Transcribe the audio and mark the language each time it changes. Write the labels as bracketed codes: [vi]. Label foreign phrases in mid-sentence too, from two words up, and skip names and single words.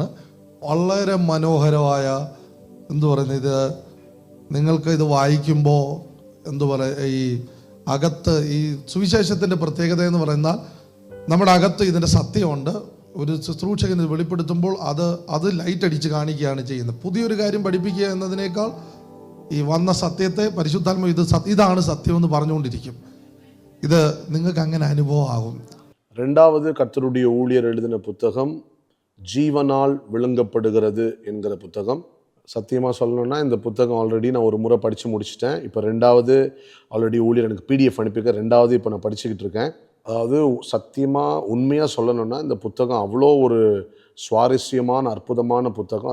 [ml] വളരെ മനോഹരമായ ഇത് നിങ്ങൾക്ക് ഇത് വായിക്കുമ്പോൾ ഈ അകത്ത് ഈ സുവിശേഷത്തിൻ്റെ പ്രത്യേകത എന്ന് പറയുന്നാൽ നമ്മുടെ അകത്ത് ഇതിൻ്റെ സത്യമുണ്ട്. ഒരു ശുശ്രൂഷകൻ ഇത് വെളിപ്പെടുത്തുമ്പോൾ അത് ലൈറ്റ് അടിച്ച് കാണിക്കുകയാണ് ചെയ്യുന്നത്. പുതിയൊരു കാര്യം പഠിപ്പിക്കുക എന്നതിനേക്കാൾ ഈ വന്ന സത്യത്തെ പരിശുദ്ധാത്മ ഇതാണ് സത്യമെന്ന് പറഞ്ഞുകൊണ്ടിരിക്കും. ഇത് നിങ്ങൾക്ക് അങ്ങനെ അനുഭവമാകും. [ta] ரெண்டாவது கர்த்தருடைய ஊழியர் எழுதின புத்தகம் ஜீவனால் விளங்கப்படுகிறது என்கிற புத்தகம். சத்தியமாக சொல்லணும்னா இந்த புத்தகம் ஆல்ரெடி நான் ஒரு முறை படித்து முடிச்சிட்டேன். இப்போ ரெண்டாவது ஆல்ரெடி ஊழியர் எனக்கு PDF அனுப்பியிருக்கேன். ரெண்டாவது இப்போ நான் படிச்சுக்கிட்டு இருக்கேன். அதாவது சத்தியமாக உண்மையாக சொல்லணும்னா இந்த புத்தகம் அவ்வளோ ஒரு சுவாரஸ்யமான அற்புதமான புத்தகம்.